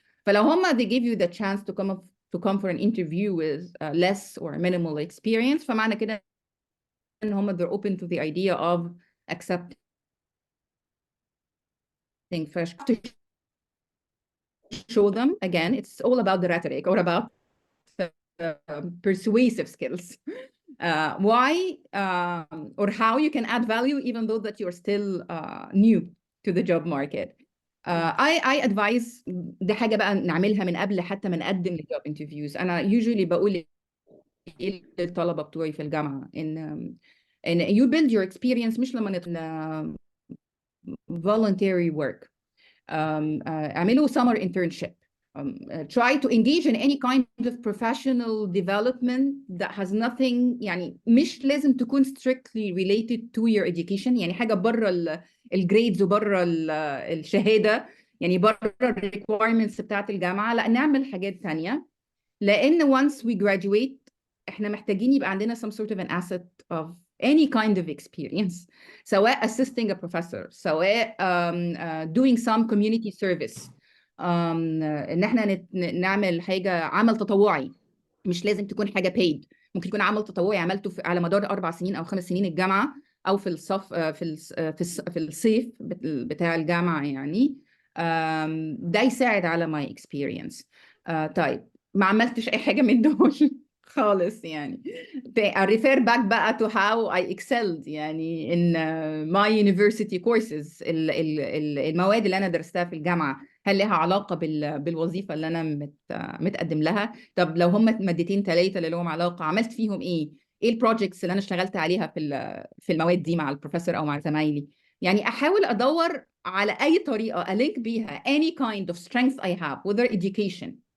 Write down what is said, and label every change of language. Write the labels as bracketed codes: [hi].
[ar] فلو هم [en] they give you the chance to come for an interview with less or minimal experience، [ar] فمعنى كده ان هم [en] they're open to the idea of accepting fresh. To show them again, it's all about the rhetoric or about persuasive skills. Why or how you can add value even though that you're still new to the job market. I advise [ar] دي حاجة بقى نعملها من قبل حتى ما نقدم للجوب انترفيوز. أنا usually بقول للطلبة بتوعي في الجامعة إن [en] you build your experience [ar] مش لما [en] voluntary work. [ar] اعملوا [en] summer internship. Try to engage in any kind of professional development that has nothing [ar] يعني مش لازم تكون [en] strictly related to your education، [ar] يعني حاجة بره الجريدز وبره الشهادة، يعني بره الريكويرمنتس بتاعت الجامعة، لا نعمل حاجات ثانية، لأن [en] once we graduate [ar] احنا محتاجين يبقى عندنا [en] some sort of an asset of any kind of experience، [ar] سواء [en] assisting a professor، [ar] سواء [en] doing some community service، [ar] ان احنا نعمل حاجة عمل تطوعي، مش لازم تكون حاجة paid، ممكن يكون عمل تطوعي عملته على مدار 4 سنين أو 5 سنين الجامعة، أو في الصف في الصيف بتاع الجامعة يعني، ده يساعد على [en] my experience. [ar] طيب ما عملتش أي حاجة من دول خالص يعني. [en] refer back بقى to how I excelled يعني in my university courses. [ar] المواد اللي أنا درستها في الجامعة هل لها علاقة بالوظيفة اللي أنا متقدم لها؟ طب لو هم مادتين 3 اللي لهم علاقة عملت فيهم إيه؟ إيه البروجيكتس اللي أنا اشتغلت عليها في المواد دي مع البروفيسور أو مع زمايلي؟ يعني أحاول أدور على أي طريقة ألينك بيها [en] any kind of strength I have whether education